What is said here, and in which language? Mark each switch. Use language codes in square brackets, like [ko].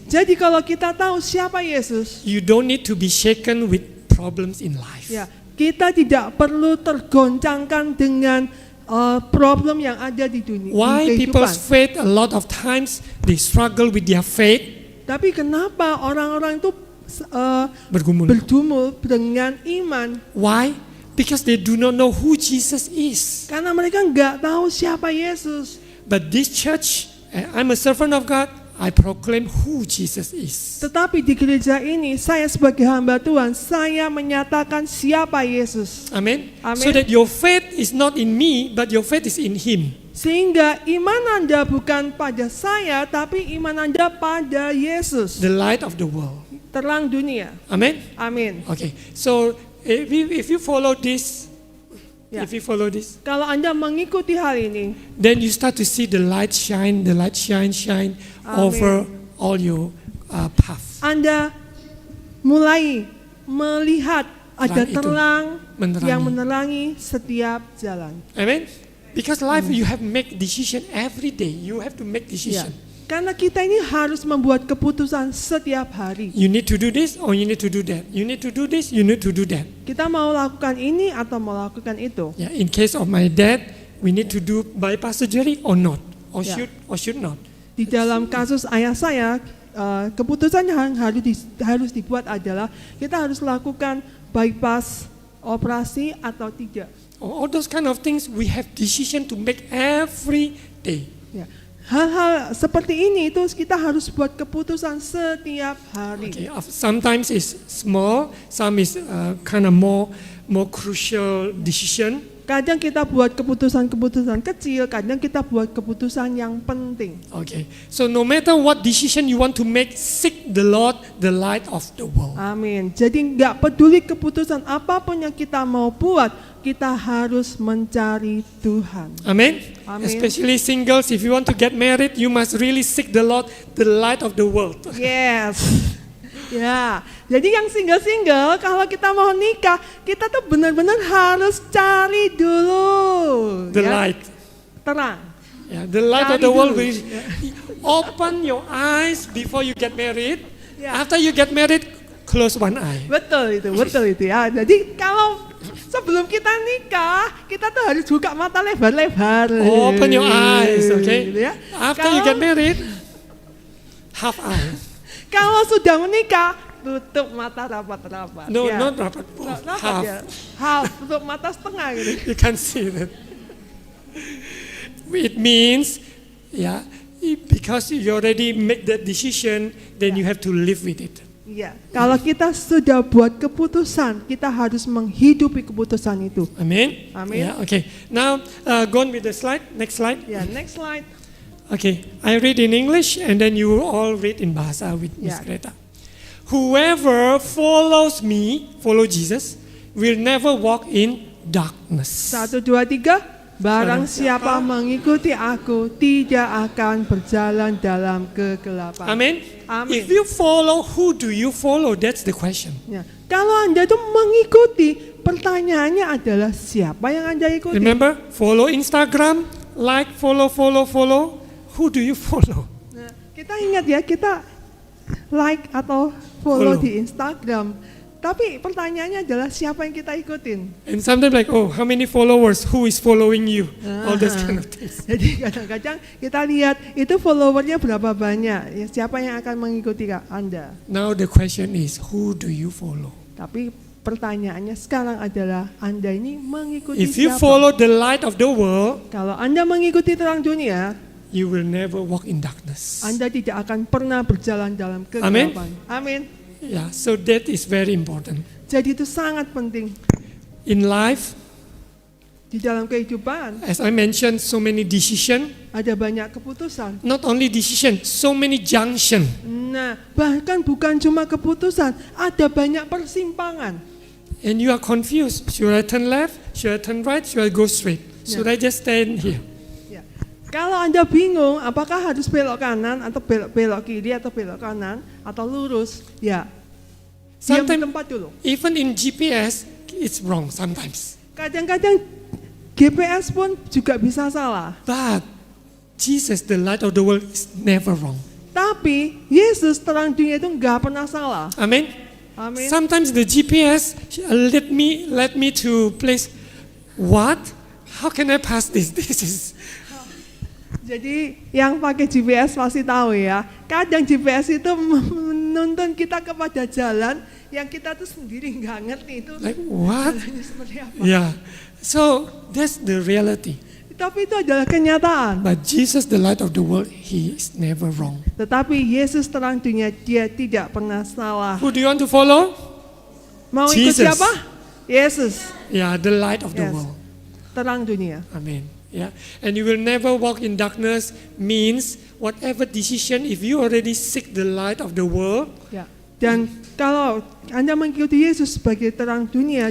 [id] Jadi kalau kita tahu siapa Yesus, [en] you don't need to be shaken with problems in life. [id] ya, kita tidak perlu tergoncangkan dengan problem yang ada di dunia. [en] Why [id] di [en] people's [id] kehidupan. [en] faith, a lot of times, they struggle with their faith. [id] Tapi kenapa orang-orang itu Bergumul. bergumul dengan iman? [en] Why? Because they do not know who Jesus is. [id] Karena mereka nggak tahu siapa Yesus. [en] But this church, I'm a servant of God, I proclaim who Jesus is. [id] Tetapi di gereja ini, saya sebagai hamba Tuhan, saya menyatakan siapa Yesus. Amen? Amen. [en] So that your faith is not in me, but your faith is in Him. [id] Sehingga iman Anda bukan pada saya, tapi iman Anda pada Yesus, [en] The light of the world. [id] terang dunia. Amen? Amin. [en] Okay, so if you follow this, Yeah. if you follow this, [id] Kalau Anda mengikuti hal ini, [en] then you start to see the light shine Amen. over all your path. [id] Anda mulai melihat ada Terang itu terang menerangi. yang menerangi setiap jalan. Amen? [en] Because life you have make decision every day. You have to make [id] Ya. [en] decision. [id] Karena kita ini harus membuat keputusan setiap hari. [en] You need to do this or you need to do that. You need to do this, you need to do that. [id] Kita mau lakukan ini atau mau lakukan itu. [en] Yeah, in case of my dad, we need to do bypass surgery or not, or Yeah. should not. [id] Di dalam kasus ayah saya, keputusan yang harus dibuat adalah kita harus lakukan bypass operasi atau tidak. [en] All those kind of things we have decision to make every day. [id] Ya. Hal-hal seperti ini itu kita harus buat keputusan setiap hari. [en] Okay, sometimes it's small, some is kind of more crucial decision. [id] Kadang kita buat keputusan-keputusan kecil, kadang kita buat keputusan yang penting. [en] Okay, so no matter what decision you want to make, seek the Lord, the light of the world. Amin. [id] Jadi nggak peduli keputusan apapun yang kita mau buat, kita harus mencari Tuhan. Amen? Amen. [en] Especially singles, if you want to get married, you must really seek the Lord, the light of the world. [id] Yes. Ya, jadi yang single-single kalau kita mau nikah, kita tuh benar-benar harus cari dulu [en] The [id] ya, [en] light. [id] terang. [en] Yeah, the light of [id] Cari [en] the world [id] dulu. [en] will open your eyes before you get married. Yeah. After you get married, close one eye. [id] Betul itu ya. Jadi kalau sebelum kita nikah, kita tuh harus buka mata lebar-lebar. [en] Open your eyes, okay? [id] Gitu ya. [en] After you get married, half eye. [id] Kalau sudah menikah, tutup mata rapat-rapat. [en] No, [id] ya. [en] not rapat. [id] Rapat [en] Half. [id] ya. Half, tutup mata setengah gitu. [en] You can see that. It means, yeah, because you already make that decision, then you have to live with it. [id] Iya, kalau kita sudah buat keputusan, kita harus menghidupi keputusan itu. Amen? Amen. [en] Yeah, okay. Now, go on with the slide. Next slide. Ya, next slide. Okay, I read in English and then you all read in Bahasa with Miss Yeah. Greta. Whoever follows me, follow Jesus, will never walk in darkness. 1, 2, 3. [id] Barang siapa mengikuti aku tidak akan berjalan dalam kegelapan. Amen. Amen. [en] If you follow, who do you follow? That's the question. [id] Ya. Kalau Anda itu mengikuti, pertanyaannya adalah siapa yang Anda ikuti? [en] Remember, follow Instagram, like, follow. Who do you follow? [id] Nah, kita ingat ya, kita like atau follow [en] Follow. [id] di Instagram. Tapi pertanyaannya adalah siapa yang kita ikutin? [en] And sometimes like, oh, how many followers? Who is following you? All those kind of things. [id] Jadi kadang-kadang kita lihat itu followernya berapa banyak, ya, siapa yang akan mengikuti Anda. [en] Now the question is, who do you follow? [id] Tapi pertanyaannya sekarang adalah Anda ini mengikuti [en] If you [id] siapa? [en] follow the light of the world, [id] Kalau Anda mengikuti terang dunia, [en] you will never walk in darkness. [id] Anda tidak akan pernah berjalan dalam kegelapan. Amin. [en] Yeah, so that is very important. [id] Jadi itu sangat penting [en] In life, [id] di dalam kehidupan. [en] as I mentioned, so many decision. [id] Ada banyak keputusan. [en] Not only decision, so many junction. [id] Nah, bahkan bukan cuma keputusan, ada banyak persimpangan. [en] And you are confused. Should I turn left? Should I turn right? Should I go straight? Should I just stand here? [id] Ya. Kalau Anda bingung, apakah harus belok kanan atau belok kiri atau belok kanan atau lurus, ya diam di [en] Sometimes, [id] tempat dulu. [en] even in GPS, it's wrong sometimes. [id] Kadang-kadang GPS pun juga bisa salah. [en] But Jesus, the light of the world, is never wrong. [id] Tapi Yesus terang dunia itu nggak pernah salah. Amen. Amin. [en] Sometimes the GPS let me to place. What? How can I pass this? This is. [id] Jadi yang pakai GPS pasti tahu ya. Kadang GPS itu menuntun kita kepada jalan yang kita tuh sendiri nggak ngerti itu [en] Like what? [id] jalannya seperti apa. [en] Yeah. So that's the reality. [id] Tapi itu adalah kenyataan. [en] But Jesus, the light of the world, He is never wrong. [id] Tetapi Yesus terang dunia, dia tidak pernah salah. [en] Who do you want to follow? [id] Mau ikut [en] Jesus. [id] siapa? Yesus, [en] Yeah, the light of the Yes. world. [id] terang dunia. [en] Amen. Yeah. And you will never walk in darkness means whatever decision, if you already seek the light of the world, [id] Ya. Dan kalau Anda mengikuti Yesus sebagai terang dunia